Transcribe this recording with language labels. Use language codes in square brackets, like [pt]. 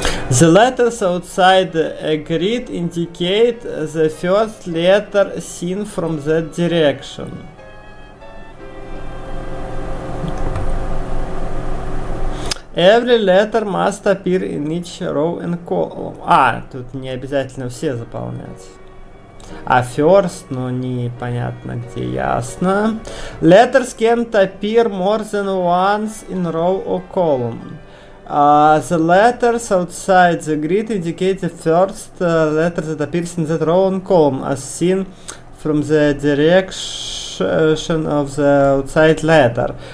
[en] The letters outside a grid indicate the first letter seen from that direction. Every letter must appear in each row and column. [ru] А, тут не обязательно все заполнять. А [en] first, [ru] ну непонятно где, ясно. [en] Letters can't appear more than once in row or column. The letters outside the grid indicate the first letter that appears in that row and column, as seen from the direction of the outside letter.